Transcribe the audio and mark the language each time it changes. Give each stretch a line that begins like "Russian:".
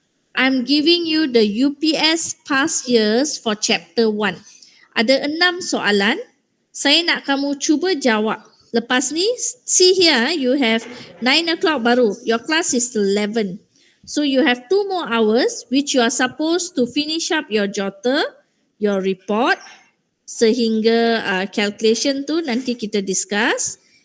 English: I'm giving you the UPS past years for chapter 1.
Malay: Ada 6 soalan. Saya nak kamu cuba jawab. Lepas ni,
English: see here, you have 9 o'clock baru. Your class is 11. So you have 2 more hours which you are supposed to finish up your jotter, your report,
Malay: sehingga calculation tu nanti kita discuss.